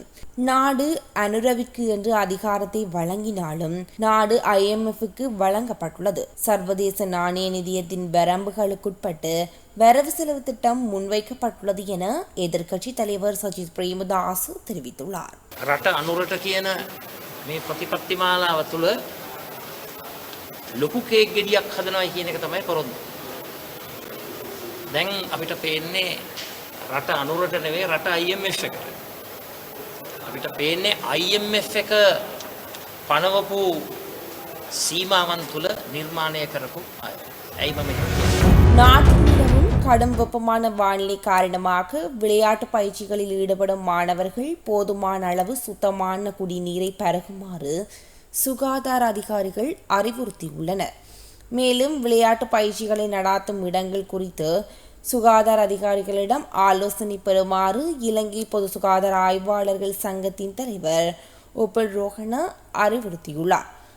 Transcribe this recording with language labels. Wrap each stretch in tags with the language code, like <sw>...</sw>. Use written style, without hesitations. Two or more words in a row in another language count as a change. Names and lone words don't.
<ta>நாடு அனுரவிற்கு என்று அதிகாரத்தை வழங்கினாலும் நாடு IMFக்கு வழங்கப்பட்டுள்ளது. சர்வதேச நாணய நிதியத்தின் வரம்புகளுக்குட்பட்டு வரவு செலவு திட்டம் முன்வைக்கப்பட்டுள்ளது என எதிர்க்கட்சி தலைவர் சஜித் பிரேமதாஸ் தெரிவித்துள்ளார்.</ta> <si>ලොකු කේක් ගෙඩියක් හදනවා කියන එක තමයි පොරොන්දු. දැන් අපිට පේන්නේ රට අනුරට නෙවෙයි රට IMF එකට. අපිට පේන්නේ IMF එක පනවපු සීමාවන් තුල නිර්මාණය කරපු අය. ඇයි මම</si> <ta>நாட்டில் நிலவும் கடும் வெப்பமான வானிலை காரணமாக விளையாட்டு பயிற்சிகளில் ஈடுபடும் மாணவர்கள் போதுமான அளவு சுத்தமான குடிநீரை பருகுமாறு சுகாதார அதிகாரிகள் அறிவுறுத்தியுள்ளனர். மேலும் விளையாட்டு பயிற்சிகளை நடாத்தும் இடங்கள் குறித்து சுகாதார அதிகாரிகளிடம் ஆலோசனை பெறுமாறு இலங்கை பொது சுகாதார ஆய்வாளர்கள் சங்கத்தின் தலைவர் உபல் ரோஹன அறிவுறுத்தியுள்ளார்.</ta>